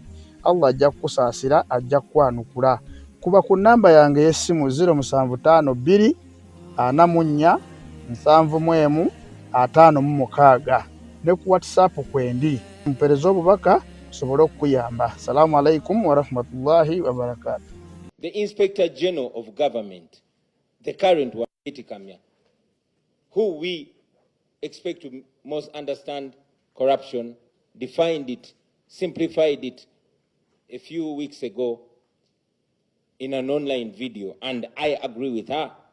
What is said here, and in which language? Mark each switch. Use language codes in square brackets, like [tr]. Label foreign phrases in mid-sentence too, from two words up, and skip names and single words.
[lg] Allah ajja kukusaasira, ajja kukwanukula. Kuba ku nnamba yange y'essimu 075 2 44 71 56. ne ku WhatsApp kwendi mpereza obubaka sobole okuyamba. [ar] السلام عليكم ورحمة الله وبركاته. [en] The Inspector General of Government, the current one, Kamya, who we expect to most understand corruption, defined it, simplified it a few weeks ago in an online video, and I agree with her.